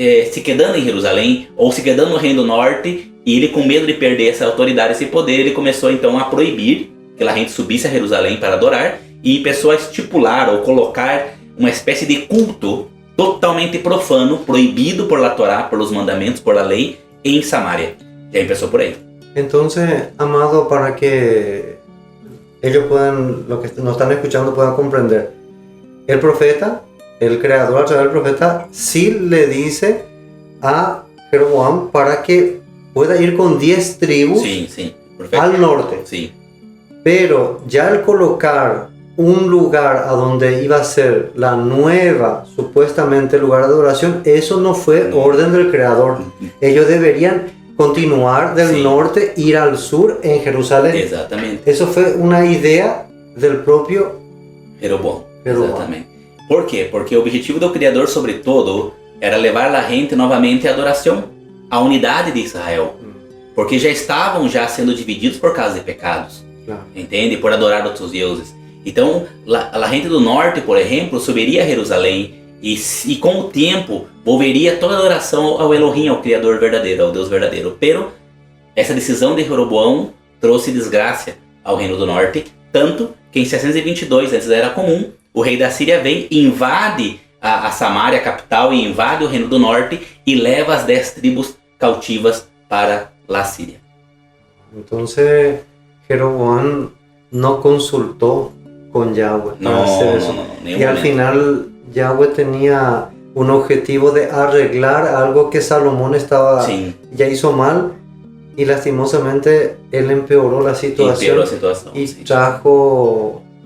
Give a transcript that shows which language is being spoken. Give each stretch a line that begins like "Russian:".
Portuguese: se quedando em Jerusalém ou se quedando no reino do norte, e ele, com medo de perder essa autoridade, esse poder, ele começou então a proibir que a gente subisse a Jerusalém para adorar e começou a estipular ou colocar uma espécie de culto totalmente profano, proibido
Spanish: por la Torá, por los mandamentos, por la lei,
Portuguese: em Samaria. Já começou por aí.
Spanish: Entonces, amado, para que ellos puedan, los que nos están escuchando, puedan comprender, el profeta, el creador a través del profeta, sí le dice a Jeroboam para que pueda ir con 10 tribus al norte. Sí. Pero ya al colocar un lugar a donde iba a ser la nueva, supuestamente, lugar de adoración, eso no fue orden del creador. Ellos deberían continuar del norte, ir al sur en Jerusalén. Exactamente. Eso fue una idea del propio
Portuguese: Jeroboam. Exatamente. Por quê? Porque o objetivo do Criador, sobretudo, era levar a gente novamente à adoração, à unidade de Israel. Porque já estavam sendo divididos por causa de pecados. Claro. Entende? Por adorar outros deuses. Então, a gente do norte, por exemplo, subiria a Jerusalém e com o tempo volveria toda a adoração ao Elohim, ao Criador verdadeiro, ao Deus verdadeiro. Pero essa decisão de Jeroboão trouxe desgraça ao reino do norte, tanto que em 622, antes da Era Comum, o rei da Síria vem e invade a Samaria, a capital, e invade o reino do norte e leva as 10 tribos cautivas para a Síria. Então, Jeroboam não consultou
Spanish: con Yahweh para hacer eso. Y al final Yahweh tenía un objetivo de arreglar algo que Salomón ya hizo mal, y lastimosamente él empeoró la situación y trajo